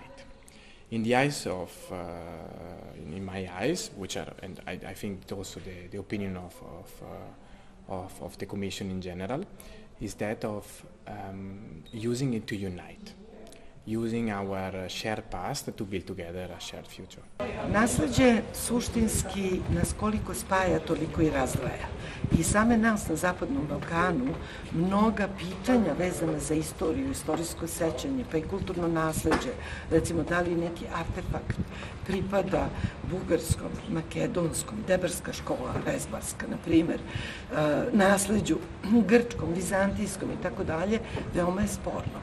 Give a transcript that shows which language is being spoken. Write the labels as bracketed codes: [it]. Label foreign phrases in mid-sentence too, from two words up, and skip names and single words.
[en] In the eyes of, in my eyes, which are, and I think also the opinion of the Commission in general, is that of using it to unite, using our shared past to build together a shared future. [sr] Nasleđe suštinski nas koliko spaja, toliko i razdvaja. I same nas na Zapadnom Balkanu mnoga pitanja vezana za istoriju, istorijsko sećanje, pa i kulturno nasleđe, recimo da li neki artefakt pripada bugarskom, makedonskom, debarska škola, rezbarska, na primjer, nasleđu grčkom, vizantijskom i tako dalje, veoma je sporno.